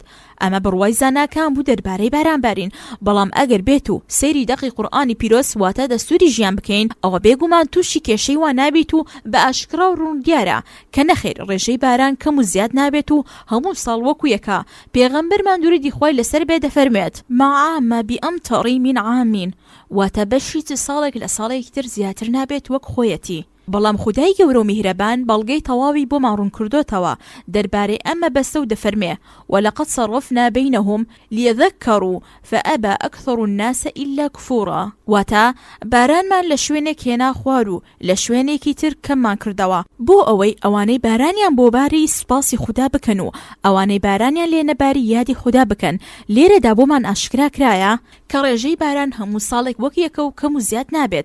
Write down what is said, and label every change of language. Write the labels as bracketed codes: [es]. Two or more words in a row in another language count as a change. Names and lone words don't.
[ckb] ئەمە بڕوای زاناکان بوو دەربارەی بارانبارین. بەڵام ئەگەر بێت و سەیری دەقی قورئانی پیرۆز واتە دەستوری ژیان بکەین، ئەوە بێگومان تووشی کێشەی وا نابێت و بە ئاشکرا و ڕوون دیارە کە نەخێر ڕێژەی باران کەم و زیاد نابێت و هەموو ساڵ وەکو یەکە. پێغەمبەرمان دووری خوای لەسەر بێ دەفەرمێت [ar] ما عام بأمطر من عام، [ckb] واتە بەشی ساڵێک لە ساڵێکی تر زیاتر نابێت وەک خۆیەتی. بەڵام خودای گەورە و میهرەبان بەڵگەی تەواوی بۆ ماڕوون کردوتەوە دەربارەی ئەمە بەستە و دەفەرمێ [ar] ولقد صرفنا بينهم ليذكروا فأبى أكثر الناس إلا كفورا. [ckb] واتە بارانمان لە شوێنێک هێنا خوار و لە شوێنێکی تر کەممان کردەوە بۆ ئەوەی ئەوانەی بارانیان بۆ باری سوپاسی خوددا بکەن و ئەوانەی بارانیان لێ نەباری یادی خوددا بکەن. لێرەدا بۆمان ئاشکرا کرایە کە ڕێژەی باران هەموو ساڵێک وەک یەکە و کەم و زیاد نابێت.